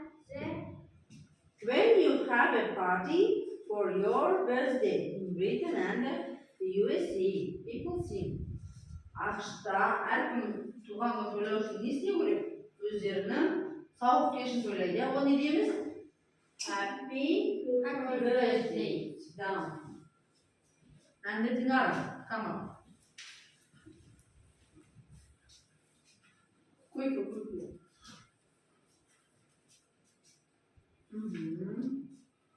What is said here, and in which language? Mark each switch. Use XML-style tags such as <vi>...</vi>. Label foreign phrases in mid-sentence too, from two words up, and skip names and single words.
<en>When you have a party for your birthday in Britain and the USA, people sing.</en> <kk>Ақшта әркім туған күн тойлау үшін не істеу керек? Өздерінің сауық кешін тойлайды. Ол не дейміз?</kk> <en>Happy birthday. Sit down. And the dinner, come on. Quick.</en>